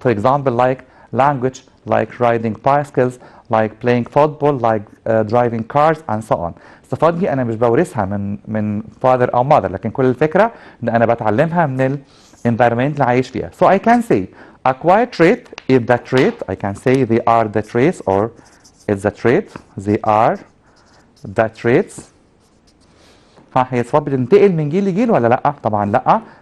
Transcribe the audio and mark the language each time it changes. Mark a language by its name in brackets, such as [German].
[English] For example like language, like riding bicycles, like playing football, like driving cars and so on. [Arabic] الصفات دي أنا مش بورثها من father أو mother، لكن كل الفكرة إن أنا بتعلمها من ال environment اللي عايش فيها. [English] So I can say acquired trait is the trait. I can say they are the traits or it's the trait. They are the traits. [Arabic] ها هي صفات بتنتقل من جيل لجيل ولا لا؟ طبعا لا.